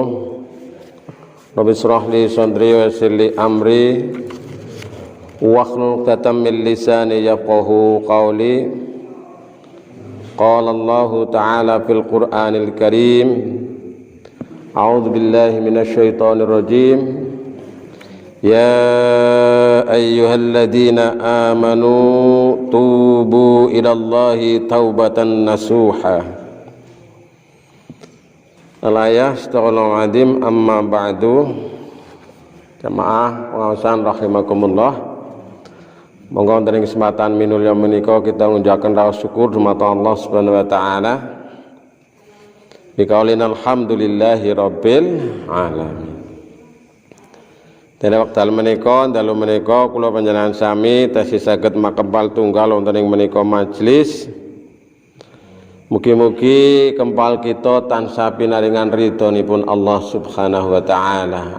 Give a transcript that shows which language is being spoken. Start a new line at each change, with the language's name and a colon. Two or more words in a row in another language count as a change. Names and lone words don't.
Arabic: رب اشرح لي صدري ويسر لي أمري واحلل عقدة من لساني يفقهوا قولي. قال الله تعالى في القرآن الكريم أعوذ بالله من الشيطان الرجيم. يا أيها الذين آمنوا توبوا إلى الله توبة نصوحا. الآية أستغفر الله العظيم أما بعد.
Javanese: Jamaah pengawasan rahimakumullah, monggo wonten ing kesempatan minulya menika kita ngucapkan rasa syukur dumateng
Arabic: الله سبحانه وتعالى. بقولنا الحمد لله رب العالمين.
Javanese: Dene wekdal menika dalu menika kula panjenengan sami tasih saged makempal tunggal wonten ing menika majelis. Mugi-mugi kempal kita tansah pinaringan ridhonipun
Arabic: الله سبحانه وتعالى.